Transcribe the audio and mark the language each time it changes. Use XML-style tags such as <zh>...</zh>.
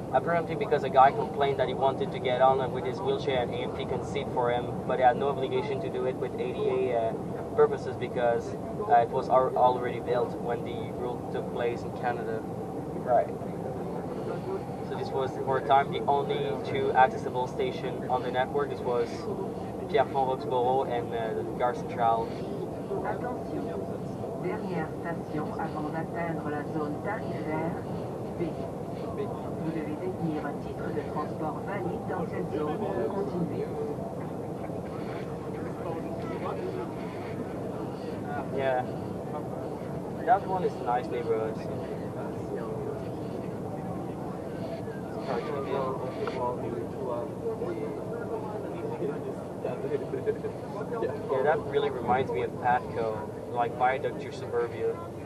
<en>Apparently because a guy complained that he wanted to get on with his wheelchair and AMT conceded for him, but he had no obligation to do it with ADA purposes because it was already built when the rule took place in Canada. Right. So this was for a time the only two accessible stations on the network. This was Pierrefonds-Roxborough and Gare Centrale.</en> <fr>Attention, dernière station avant d'atteindre la zone tarifaire B. Vous devez détenir un titre de transport valide dans cette zone pour continuer.</fr> <en>Yeah, that one is a nice neighborhood. Yeah, that really reminds me of Patco, like Viaduct to Suburbia.</en>